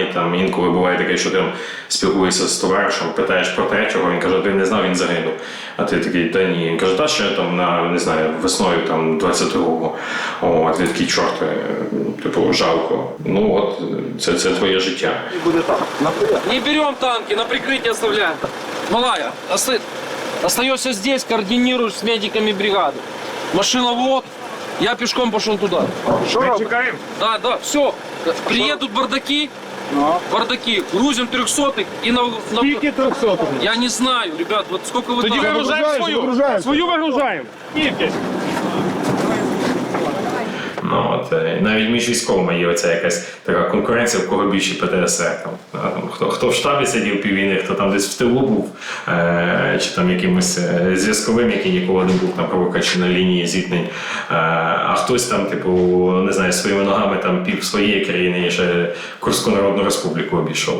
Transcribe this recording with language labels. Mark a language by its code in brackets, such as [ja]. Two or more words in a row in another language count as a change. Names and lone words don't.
[uk] Інколи буває таке, що ти спілкуєшся з товаришем, питаєш про третього, він каже, ти не знав, він загинув. А ти такий, та ні. Він каже, ще весною 22-го. Ти такий, чорт, жалко. Це твоє життя. Буде так. [ru] Не берем танки, на прикрытие оставляем. Малая, остаешься здесь, координируешь с медиками бригады. Машина вот, я пешком пошел туда. [uk] Що чекаємо? [ru] Да, все. Приедут бардаки, грузим 300-х и на... [uk] Скільки 300? [ru] Я не знаю, ребят, вот сколько вы... [uk] Тоді вигружаємо свою. Свою вигружаємо. Скільки? Навіть між військовими є оця якась така конкуренція, в кого більше ПТСР. Хто в штабі сидів піввійни, хто там десь в тилу був, чи там якимось зв'язковим, який ніколи не був на провоках чи на лінії зіткнень, а хтось там, не знаю, своїми ногами пів своєї країни і ще Курську Народну Республіку обійшов.